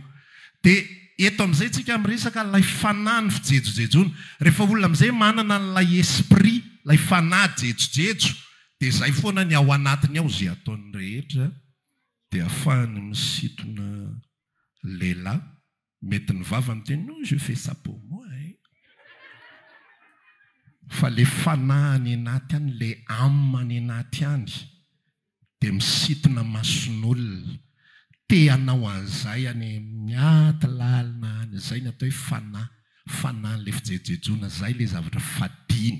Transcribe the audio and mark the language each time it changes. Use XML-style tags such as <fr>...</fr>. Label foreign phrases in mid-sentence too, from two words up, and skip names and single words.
<mg>Dia eto amin'izay tsika miresaka ilay fanahy ny fijejojejona. Rehefa olona amin'izay manana n'ilay esprit, ilay fanahy jejojejo, dia izay foana ny ao anatiny ao izay ataony rehetra dia ahafahany misintona lehilahy. Mety ny vavany teny no</mg> <fr>je fais ça pour moi.</fr> <mg>Fa le fanahy any anaty any, le âme any anaty any dia misintona mason'olona. Te hanao an'izay any miaty lalina any, izay ny atao hoe fanahy le fijejojejona, zay le zavatra fadiana.</mg>